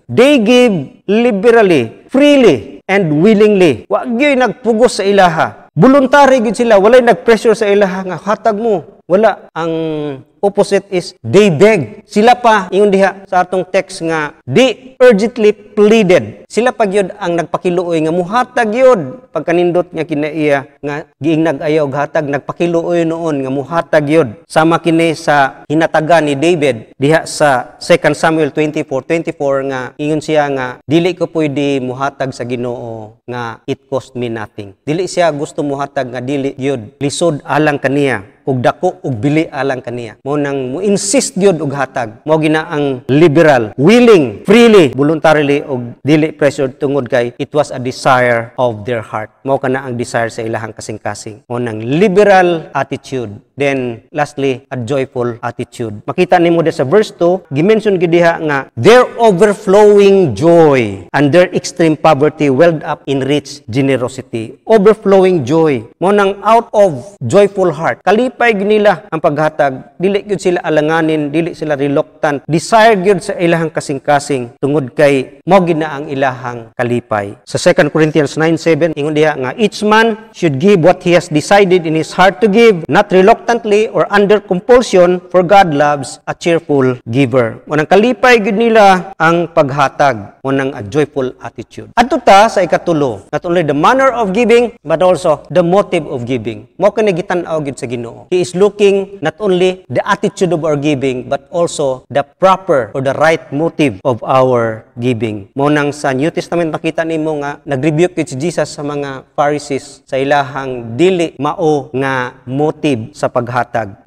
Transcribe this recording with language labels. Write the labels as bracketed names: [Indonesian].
[English] They give liberally, freely, and willingly. [Cebuano] Wa gyud nagpugos sa ilaha. Voluntary gyud sila, walay nagpressure sa ilaha nga hatag mo. Wala. Ang opposite [English] is they beg. [Cebuano] Sila pa ingon diha sa atong text nga [English] they urgently pleaded. [Cebuano] Sila pa gyud ang nagpakiluoy nga muhatag gyud pagkanindot nga kinaiya nga giingnag ayaw hatag nagpakiluoy noon nga muhatag gyud. Sama kini sa hinatagan ni David diha sa 2 Samuel 24:24 nga ingon siya nga dili ko pwede muhatag sa Ginoo nga [English] it cost me nothing. [Cebuano] Dili siya gusto muhatag nga dili gyud lisod alang kaniya ug dako ug bili alang kaniya. Mao nang mo insist gyud og hatag. Mao gina ang liberal, willing, freely, voluntarily ug dili pressure tungod kay [English] it was a desire of their heart. [Cebuano] Mao kana ang desire sa ilahang kasing-kasing. Mao nang liberal attitude. [English] Then lastly, a joyful attitude. [Cebuano] Makita nimo sa verse 2, gimension gid diha nga [English] their overflowing joy and their extreme poverty welled up in rich generosity. Overflowing joy. [Cebuano] Mao nang [English] out of joyful heart. [Cebuano] Kalipay gid nila ang paghatag. Dili gyud sila alanganin, dili sila reluctant. Desire gyud sa ilahang kasing-kasing tungod kay mao gid na ang ilahang kalipay. Sa 2 Corinthians 9:7 ingon diha nga [English] each man should give what he has decided in his heart to give, not reluctantly or under compulsion, for God loves a cheerful giver. [Cebuano] Unang kalipay gid nila ang paghatag, unang [English] a joyful attitude. [Cebuano] Adto ta sa ikatulo, [English] not only the manner of giving but also the motive of giving. [Cebuano] Mao kani gitan-aw gid sa Ginoo. [English] He is looking not only the attitude of our giving but also the proper or the right motive of our giving. [Cebuano] Mao nang sa New Testament makita nimo nga nagrebuke si Jesus sa mga Pharisees sa ilahang dili mao nga motive sa paghatag.